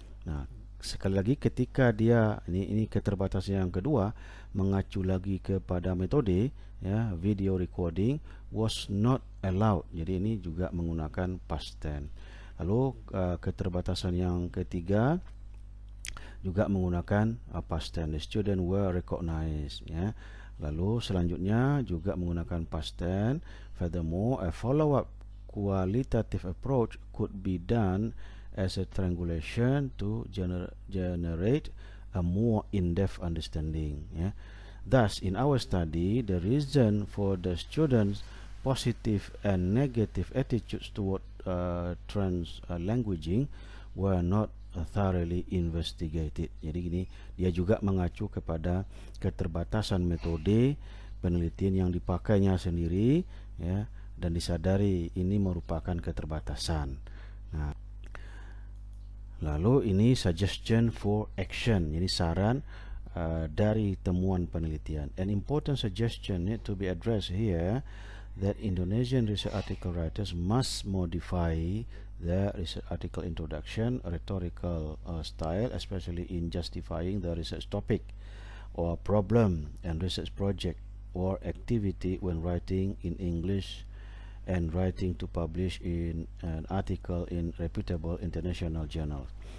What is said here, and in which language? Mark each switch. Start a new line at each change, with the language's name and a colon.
Indonesian: Nah, sekali lagi ketika dia ini keterbatasan yang kedua, mengacu lagi kepada metode, ya,
English: video recording was not allowed.
Indonesian: Jadi ini juga menggunakan past tense. Lalu keterbatasan yang ketiga juga menggunakan past tense.
English: The student were recognized,
Indonesian: ya. Lalu selanjutnya juga menggunakan past tense.
English: Furthermore, a follow-up qualitative approach could be done as a triangulation to generate a more in-depth understanding. Yeah. Thus, in our study, the reason for the students' positive and negative attitudes toward translanguaging were not thoroughly investigated.
Indonesian: Jadi gini, dia juga mengacu kepada keterbatasan metode penelitian yang dipakainya sendiri, ya, dan disadari ini merupakan keterbatasan. Nah, lalu ini
English: suggestion for action,
Indonesian: jadi saran dari temuan penelitian.
English: An important suggestion need to be addressed here that Indonesian research article writers must modify their research article introduction rhetorical style, especially in justifying the research topic or problem and research project or activity when writing in English and writing to publish in an article in reputable international journals.